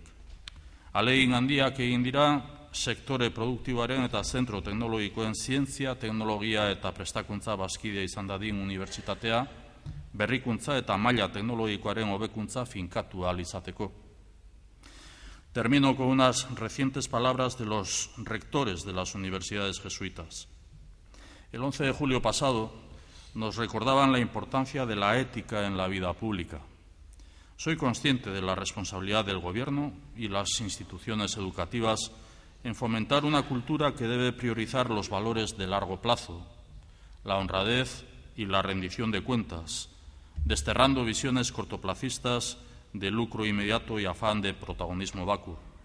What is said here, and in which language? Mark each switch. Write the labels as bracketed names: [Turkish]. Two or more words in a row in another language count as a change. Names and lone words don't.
[Basque] Ahalegin handiak egin dira sektore produktiboaren eta zentro teknologikoen zientzia, teknologia eta prestakuntza bazkidea izan dadin unibertsitatea, berrikuntza eta maila teknologikoaren hobekuntza finkatu ahal izateko. [Spanish] Termino con unas recientes palabras de los rectores de las universidades jesuitas. El 11 de julio pasado nos recordaban la importancia de la ética en la vida pública. Soy consciente de la responsabilidad del Gobierno y las instituciones educativas en fomentar una cultura que debe priorizar los valores de largo plazo, la honradez y la rendición de cuentas, desterrando visiones cortoplacistas de lucro inmediato y afán de protagonismo vacuo.